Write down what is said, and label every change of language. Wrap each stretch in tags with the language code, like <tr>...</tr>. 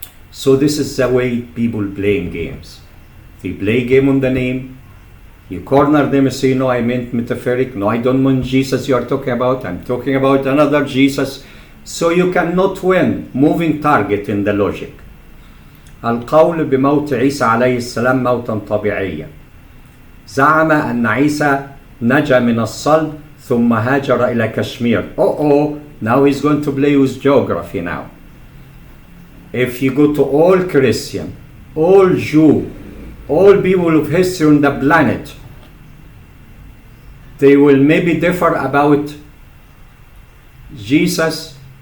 <en>So this is the way people playing games. They play game on the name. You corner them and say, no, I meant metaphoric. No, I don't mean Jesus you are talking about. I'm talking about another Jesus. So you cannot win. Moving target in the logic.</en> <ar>القول بموت عيسى عليه السلام موتا طبيعيا. زعم أن عيسى نجا من الصلب ثم هاجر إلى كشمير.</ar> <en>Now he's going to play with geography now. If you go to all Christian, all Jew, all people of history on the planet, they will maybe differ about Jesus.</en>